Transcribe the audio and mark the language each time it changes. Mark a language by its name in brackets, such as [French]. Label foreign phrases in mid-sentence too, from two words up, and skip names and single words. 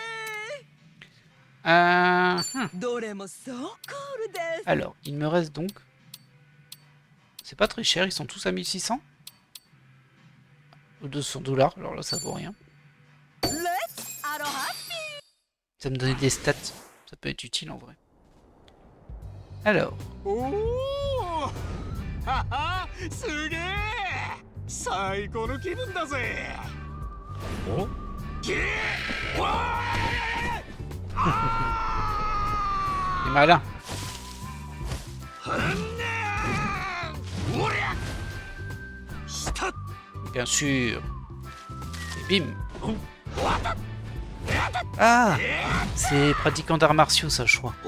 [French] Alors, il me reste donc. C'est pas très cher, ils sont tous à 1600 ou 200 $, alors là ça vaut rien. Ça me donnait des stats, ça peut être utile en vrai. Alors. [Japanese] ははすげえ最高の気分だぜ。おゲーわ [French] C'est malin. Bien sûr. Et bim. Ah, c'est pratiquant d'arts martiaux ça je crois.